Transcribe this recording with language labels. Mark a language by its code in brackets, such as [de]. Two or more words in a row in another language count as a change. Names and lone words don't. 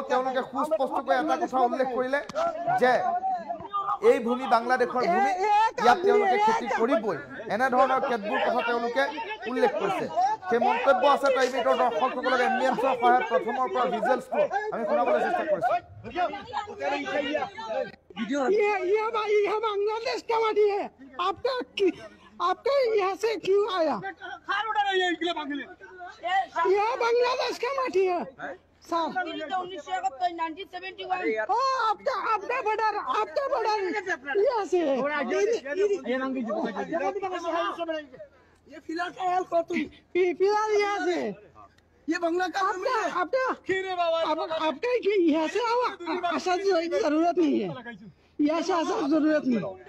[as] তেওঁলোকে সুস্পষ্টকৈ এটা কথা উল্লেখ কৰিলে যে এই ভূমি বাংলাদেশৰ ভূমি, ইয়াত তেওঁলোকে খেতি কৰিবই, এনেধৰণৰ কেতবোৰ কথা তেওঁলোকে উল্লেখ কৰিছে। সেই মন্তব্য আছে টাইম মিনিটৰ দৰ্শকসকলক এমডিএনছৰ সহায়ত প্ৰথমৰ পৰা ভিজুৱেলছটো আমি শুনাবলৈ চেষ্টা কৰিছোঁ। [hi] ये बांग्लादेश का माटी है, आपका यहाँ से क्यों आया? यह बांग्लादेश का माटी है सर। 1971 आपका बॉर्डर यहाँ से ये फिलहाल यहाँ से ये बंगला का आपका यहाँ से आशा जरूरत नहीं है, यहाँ से आशा जरूरत नहीं।